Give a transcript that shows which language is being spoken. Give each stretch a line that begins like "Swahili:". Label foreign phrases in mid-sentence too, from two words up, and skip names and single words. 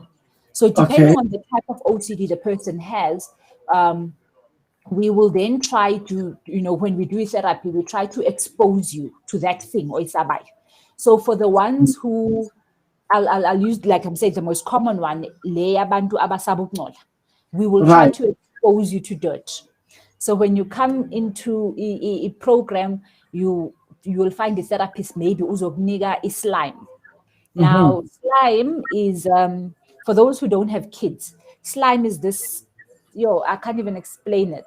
English: So depending on the type of OCD the person has, we will then try to, when we do therapy, we try to expose you to that thing or isabai. So for the ones who, I'll use, like I'm saying, the most common one,
Zulu: le abantu abasabukungcola.
English: We will try to expose you to dirt. So when you come into a program, you will find the therapist maybe uzokunika slime. Now, slime is, for those who don't have kids, slime is this, I can't even explain it.